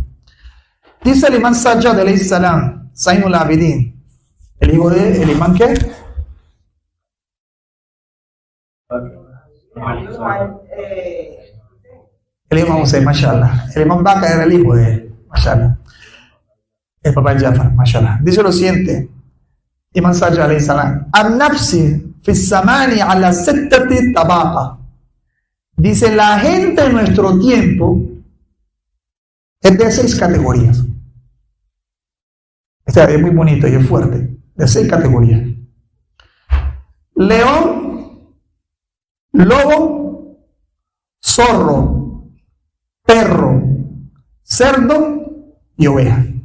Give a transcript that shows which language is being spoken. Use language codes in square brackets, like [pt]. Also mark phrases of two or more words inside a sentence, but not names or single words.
[es] Dice el imán Sajjad [ar] عليه السلام, [es] Zainul Abidin, el hijo de el imán ¿qué? El imán Hussein, mashallah. El imán Bakr era el hijo de él, mashallah. El papá de Jafar, mashallah. Dice lo siguiente, imán Sajjad [ar] عليه السلام, النفس في زماني على ستة طبقة. [es] Dice, la gente en nuestro tiempo es de 6 categorías. Este es muy bonito y es fuerte. De 6 categorías. León, lobo, zorro, perro, cerdo y oveja.